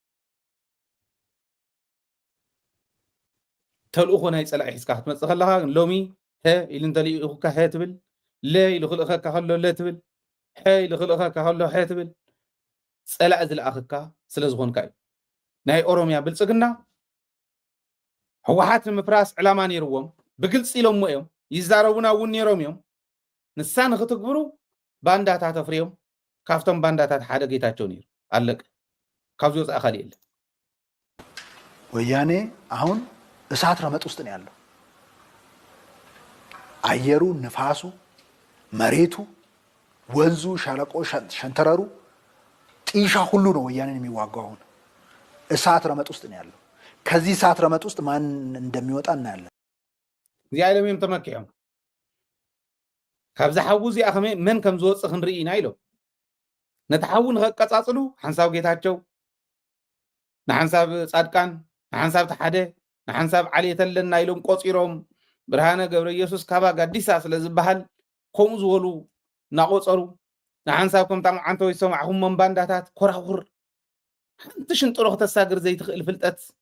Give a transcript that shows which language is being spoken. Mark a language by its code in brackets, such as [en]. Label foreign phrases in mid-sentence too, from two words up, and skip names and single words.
[ti] ተልእኾ ናይ ፀላኢ ሒዝካ ክትመፅእ ከለካ ሎሚ ሀ ኢሉ እንተልኢኹካ ሀ ትብል ለ ኢሉ ክልእኸካ ከሎ ለ ትብል ሐ ኢሉ ክልእኸካ ከሎ ሐ ትብል ፀላእ ዝለኣኽካ ስለ ዝኾንካ እዩ ናይ ኦሮምያ ብልፅግና ሕወሓት ንምፍራስ ዕላማ ነይርዎም ብግልፂ ኢሎም እዮም ይዛረቡና እውን ነይሮም እዮም ንሳ ንኽትግብሩ ባንዳታት ኣፍርዮም ካብቶም ባንዳታት ሓደ ጌታቸው ነይሩ አለቀ ካብዚ ወፃኢ ካሊእ የለ [am] ወያኔ አሁን እሳት ረመጥ ውስጥ ነው ያለው አየሩ ንፋሱ መሬቱ ወንዙ ሸለቆ ሸንተረሩ ጢሻ ሁሉ ነው ወያኔን የሚዋጋው አሁን እሳት ረመጥ ውስጥ ነው ያለው ከዚህ እሳት ረመጥ ውስጥ ማን እንደሚወጣ እናያለን [ti] እዚኣ ኢሎም ተመኪዖም ካብዚ ሓዊ እዚኣ ከመይ መን ከም ዝወፅእ ክንርኢ ኢና ኢሎም ነቲ ሓዊ ንኸቀፃፅሉ ሓንሳብ ጌታቸው ንሓንሳብ ጻድቃን ንሓንሳብ ተሓደ ንሓንሳብ ዓልየት ኣለና ኢሎም ቆፂሮም ብርሃነ ገብረ ኢየሱስ ካባ ጋዲሳ ስለ ዝበሃል ከምኡ ዝበሉ እናቆፀሩ ንሓንሳብ ከምታ ዓንተ ወይ ሰማዕኹም ባንዳታት ኮራኹር ሓንቲ ሽንጥሮ ክተሳግር ዘይትኽእል ፍልጠት